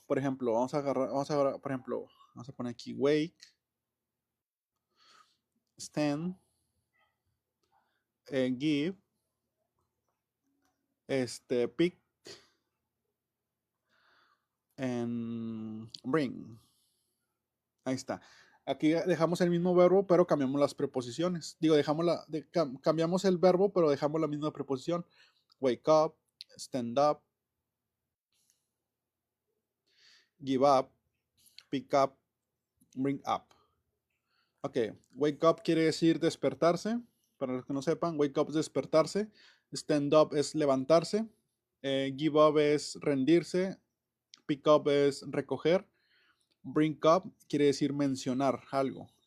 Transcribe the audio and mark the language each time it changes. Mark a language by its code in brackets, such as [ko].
[es] Por ejemplo, vamos a agarrar, por ejemplo, vamos a poner aquí [en] wake, stand, give, pick, and bring. [es] Ahí está. Aquí dejamos el mismo verbo, pero cambiamos las preposiciones. Digo, cambiamos el verbo, pero dejamos la misma preposición. [en] Wake up, stand up, give up, pick up, bring up. [es] Ok, wake up quiere decir despertarse. Para los que no sepan, wake up es despertarse. Stand up es levantarse. Give up es rendirse. Pick up es recoger. Bring up quiere decir mencionar algo.